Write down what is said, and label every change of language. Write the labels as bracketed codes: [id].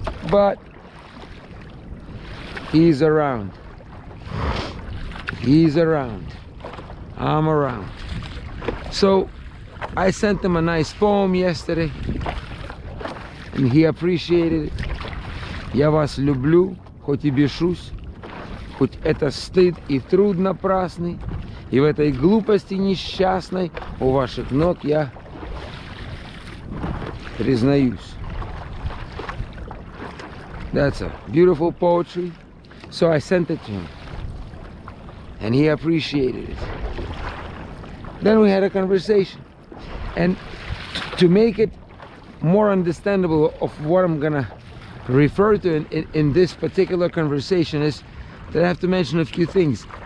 [en] But he's around. He's around. I'm around. So I sent him a nice poem yesterday, and he appreciated it. [ru] Я вас люблю, хоть и бешусь, хоть это стыд и труд напрасный, и в этой глупости несчастной у ваших ног я признаюсь. [en] That's a beautiful poetry. So I sent it to him. and he appreciated it. Then we had a conversation, and to make it more understandable of what I'm gonna refer to in this particular conversation is that I have to mention a few things.